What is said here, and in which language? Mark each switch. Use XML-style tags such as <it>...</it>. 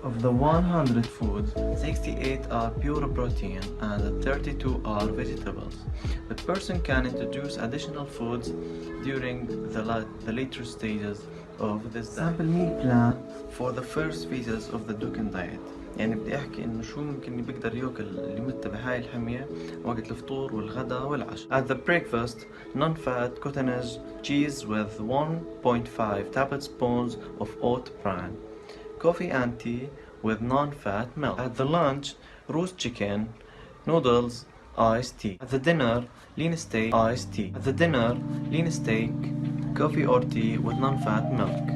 <en>Of the 100 foods, 68 are pure protein and 32 are vegetables. The person can introduce additional foods during the later stages of this diet. Sample meal plan for the first phases of the Ducken Diet.</en> <ar>يعني بدي احكي انه شو ممكن بيقدر ياكل اللي مت بهاي الحمية وقت الفطور والغداء والعشاء.</ar> <en>At the breakfast, non-fat cottage cheese with 1.5 tablespoons of oat bran, coffee and tea with non-fat milk. At the lunch, roast chicken, noodles, iced tea. At the dinner, lean steak, iced tea. At the dinner, lean steak, coffee or tea with non-fat milk.</en>